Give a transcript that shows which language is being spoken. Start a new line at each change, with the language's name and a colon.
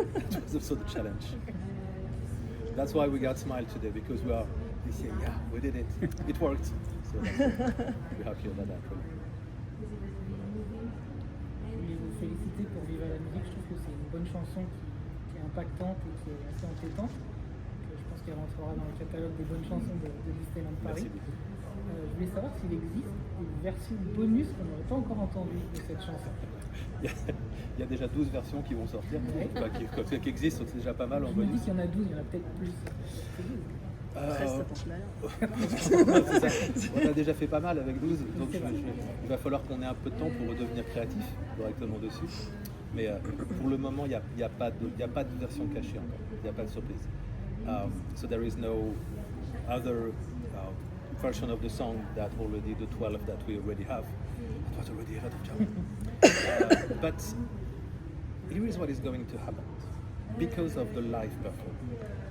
English: It was also the challenge. That's why we got Smile today, because we are saying, yeah, we did it. It worked. So we're happy about that.
French: Je voulais vous féliciter pour Vive à la musique. Je trouve que c'est une bonne chanson qui est impactante et qui est assez entêtante. Je pense qu'elle rentrera dans le catalogue des bonnes chansons de Disneyland Paris. Merci beaucoup. Je voulais savoir s'il existe une version bonus qu'on n'aurait pas encore entendue de cette chanson. Il y a déjà 12 versions qui vont sortir, qui existent, donc c'est déjà pas mal en Je me dis bonus. qu'il y en a 12, il y en a peut-être plus. 13, ça tente malin. C'est ça. On a déjà fait pas mal avec 12, donc il va falloir qu'on ait un peu de temps pour redevenir créatif directement dessus. Mais pour le moment, il n'y a pas de version cachée encore, il n'y a pas de surprise.
English: So there is no other version of the song that already, the 12 that we already have. It was already a lot of job. But here is what is going to happen because of the live performance.